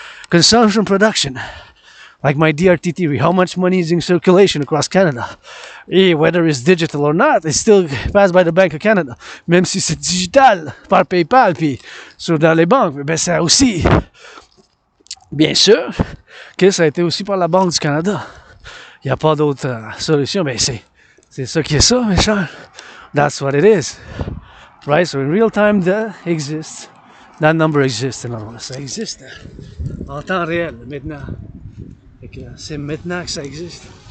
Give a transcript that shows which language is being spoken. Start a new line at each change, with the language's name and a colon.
English: Consumption, production. Like my DRT theory, how much money is in circulation across Canada? Et whether it's digital or not, it's still passed by the Bank of Canada.
French: Même si c'est digital par PayPal puis dans les banques, ben ça aussi, bien sûr, que ça a été aussi par la Banque du Canada. Il n'y a pas d'autre solution, mais c'est ça qui est ça, mes chers.
English: That's what it is. Right? So in real time, that exists. That number exists.
French: Ça existe en temps réel, maintenant. C'est maintenant que ça existe.